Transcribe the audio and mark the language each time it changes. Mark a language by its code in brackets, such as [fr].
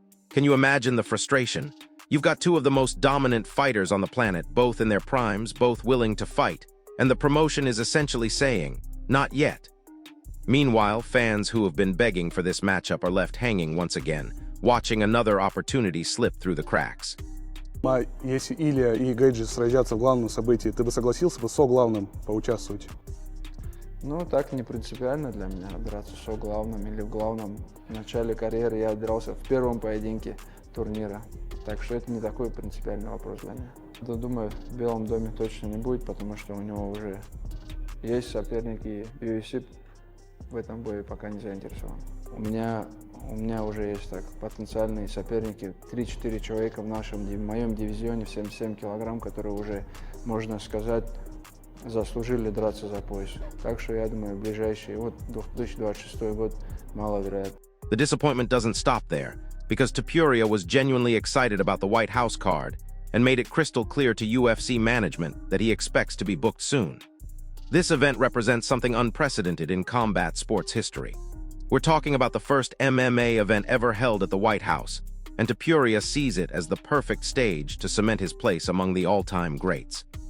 [en] Can you imagine the frustration? You've got 2 of the most dominant fighters on the planet, both in their primes, both willing to fight, and the promotion is essentially saying, not yet. Meanwhile, fans who have been begging for this matchup are left hanging once again, watching another opportunity slip through the cracks. [ru] Если Илья и Гэджи сразятся в главном событии, ты бы согласился бы со главным поучаствовать? Ну, так не принципиально для меня драться со главным или в главном. В начале карьеры я дрался в первом поединке турнира. Так что это не такой принципиальный вопрос для меня. Да, думаю, в Белом доме точно не будет, потому что у него уже есть соперники, и UFC в этом бое пока не заинтересован. У меня уже есть так потенциальные соперники, 3-4 человека в моем дивизионе в 77 килограмм, которые уже, можно сказать, заслужили драться за пояс. Так что я думаю, ближайший 2026 год маловероятно. [en] The disappointment doesn't stop there, because Topuria was genuinely excited about the White House card and made it crystal clear to UFC management that he expects to be booked soon. This event represents something unprecedented in combat sports history. We're talking about the first MMA event ever held at the White House, and Topuria sees it as the perfect stage to cement his place among the all-time greats.